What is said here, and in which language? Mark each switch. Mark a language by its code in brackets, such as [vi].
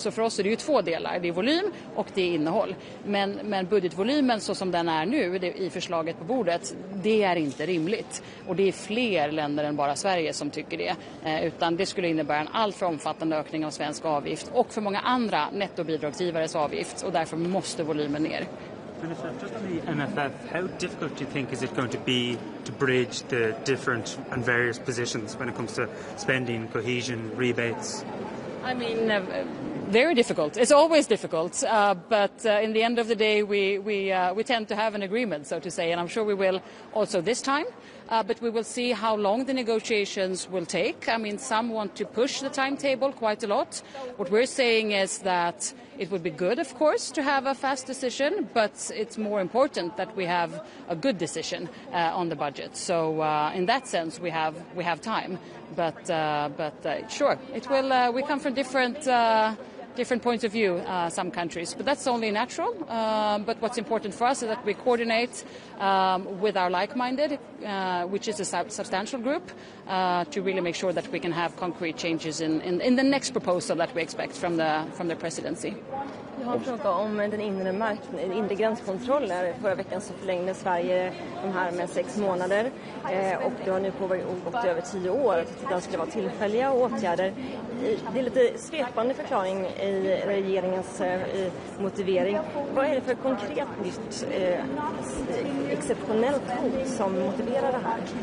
[sv] Så för oss är det ju två delar. Det är volym och det är innehåll. Men budgetvolymen så som den är nu i förslaget på bordet, det är inte rimligt. Och det är fler länder än bara Sverige som tycker det. Utan det skulle innebära en alltför omfattande ökning av svensk avgift och för många andra nettobidragsgivares avgift. Och därför måste volymen ner. [en] Minister, just on the MFF, how difficult do you think is it going to be to bridge the different and various positions when it comes to spending, cohesion, rebates? I mean, very difficult. It's always difficult, but in the end of the day, we tend to have an agreement, so to say, and I'm sure we will also this time. But we will see how long the negotiations will take. I mean, some want to push the timetable quite a lot. What we're saying is that it would be good, of course, to have a fast decision, but it's more important that we have a good decision on the budget. So in that sense, we have time. But sure, it will. We come from different points of view, some countries, but that's only natural. But what's important for us is that we coordinate with our like-minded, which is a substantial group, to really make sure that we can have concrete changes in the next proposal that we expect from the presidency. [sv] Jag har en fråga om den inre gränskontroller. Förra veckan så förlängde Sverige de här med 6 månader och det har nu gått över 10 år. Den skulle vara tillfälliga åtgärder. Det är lite svepande förklaring i regeringens motivering. Vad är det för konkret nytt exceptionellt hot som motiverar det här?